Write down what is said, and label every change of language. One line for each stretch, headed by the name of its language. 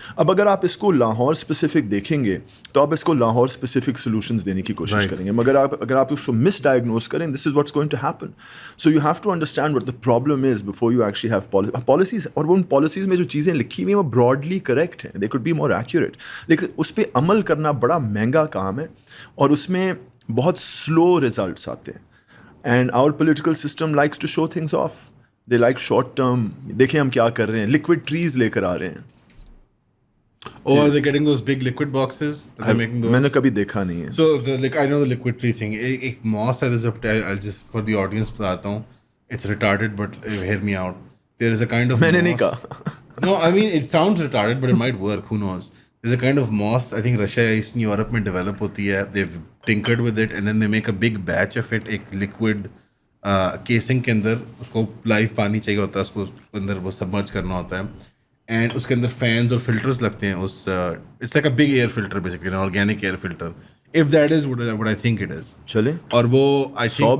Urdu: اب اگر آپ اس کو لاہور اسپیسیفک دیکھیں گے تو آپ اس کو لاہور اسپیسیفک سولوشنز دینے کی کوشش کریں گے, مگر اگر آپ اس کو مس ڈائگنوز کریں
English: This is what's going to happen. So you have to understand what the problem is before you actually have policies.
Urdu: اور ان پالیسیز میں جو چیزیں لکھی ہوئی ہیں وہ براڈلی کریکٹ ہیں,
English: they could be more accurate,
Urdu: لیکن اس پہ عمل کرنا بڑا مہنگا کام ہے اور اس میں بہت سلو ریزلٹس آتے ہیں.
English: And our political system likes to show things off, they like short term.
Urdu: دیکھیں ہم کیا کر رہے ہیں, لکوڈ ٹریز لے کر آ رہے ہیں.
English: Oh, are they getting those big liquid boxes? They're making those?
Urdu: میں نے کبھی دیکھا نہیں ہے.
English: So I know the liquid tree thing.
Urdu: ایک moss ہے,
English: I'll just for the audience
Urdu: بتاتا ہوں.
English: It's retarded, but hear me out. There is a kind of
Urdu: میں نے نہیں کہا.
English: No, I mean it sounds retarded, but it might work. Who knows? There's a kind of moss. I think Russia, Eastern Europe
Urdu: میں develop ہوتی ہے.
English: They've tinkered with it, and then they make a big batch of it.
Urdu: ایک liquid casing کے اندر اس کو life پانی چاہیے ہوتا ہے, اس کو اندر وہ سبمرج کرنا ہوتا ہے. اینڈ اس کے اندر فینس اور فلٹرس لگتے ہیں.
English: اس it's like a big air filter basically, organic air filter, if that is what I think it is.
Urdu: چلے, اور وہ آئی تھنک